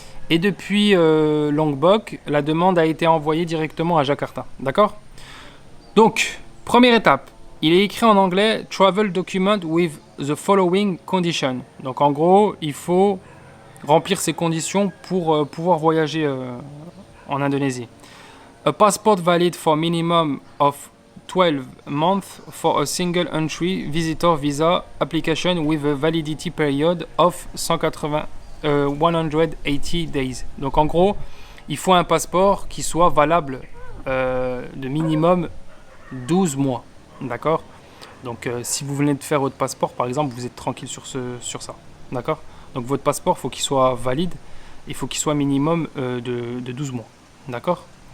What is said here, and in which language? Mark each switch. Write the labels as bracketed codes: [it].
[fr] Et depuis Lombok, la demande a été envoyée directement à Jakarta, d'accord? Donc, première étape, il est écrit en anglais « [en] Travel document with the following condition ». [fr] Donc, en gros, il faut remplir ces conditions pour pouvoir voyager en Indonésie. [en] A passport valid for minimum of 12 months for a single entry visitor visa application with a validity period of 180 days. [fr] Donc en gros, il faut un passeport qui soit valable de minimum 12 mois. D'accord? Donc si vous venez de faire votre passeport, par exemple, vous êtes tranquille sur ça. D'accord? Donc votre passeport, il faut qu'il soit valide. Il faut qu'il soit minimum de 12 mois. D'accord?